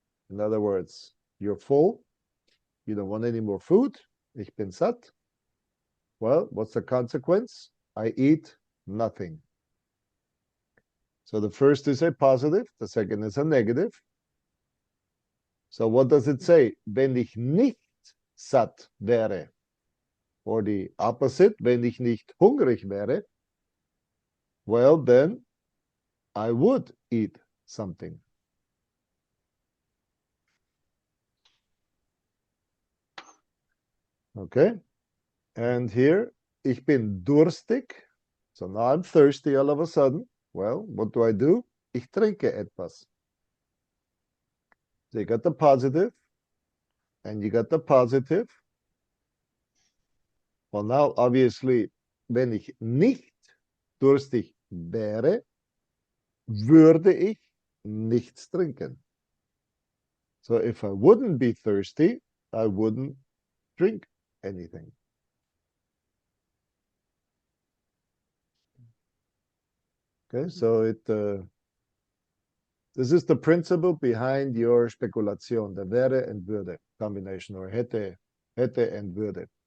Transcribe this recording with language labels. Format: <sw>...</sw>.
<en>In other words, you're full. You don't want any more food.</en> <de>Ich bin satt.</de> <en>Well, what's the consequence? I eat nothing. So the first is a positive, the second is a negative. So what does it say?</en> <de>Wenn ich nicht satt wäre.</de> <en>Or the opposite,</en> <de>wenn ich nicht hungrig wäre.</de> <en>Well, then I would eat something. Okay. And here,</en> <de>ich bin durstig.</de> <en>So now I'm thirsty all of a sudden. Well, what do?</en> <de>Ich trinke etwas.</de> <en>So you got the positive, and you got the positive. Well, now, obviously,</en> <de>wenn ich nicht durstig wäre, würde ich nichts trinken.</de> <en>So if I wouldn't be thirsty, I wouldn't drink anything. Okay, so this is the principle behind your Spekulation, the wäre and würde combination, or hätte and würde.</en>